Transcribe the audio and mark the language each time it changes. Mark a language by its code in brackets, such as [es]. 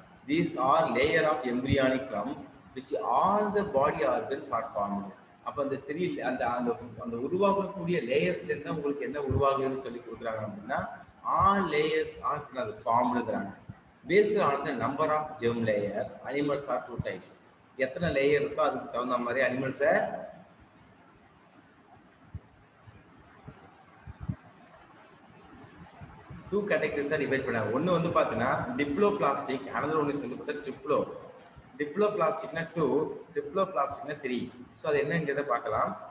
[en] These are layer of embryonic from which all the body organs are formed. [ta] அப்போ அந்த அந்த அந்த உருவாகக்கூடிய லேயர்ஸ்ல இருந்தால் உங்களுக்கு என்ன உருவாகுதுன்னு சொல்லி கொடுக்குறாங்க அப்படின்னா, all layers are formed. [en] Based on the number of germ layer, animals are two types. [ta] எத்தனை லேயர் இருக்கோ அதுக்கு தகுந்த மாதிரி அனிமல்ஸை டூ கேட்டகரிஸாக டிவைட் பண்ணாங்க. ஒன்று வந்து பார்த்தீங்கன்னா டிப்ளோபிளாஸ்டிக், அனதர் ஒன்று வந்து பார்த்தா ட்ரிப்ளோ. டிப்ளோபிளாஸ்டிக்னா 2, ட்ரிப்ளோபிளாஸ்டிக்னா 3. ஸோ அது என்னங்கிறத பார்க்கலாம்.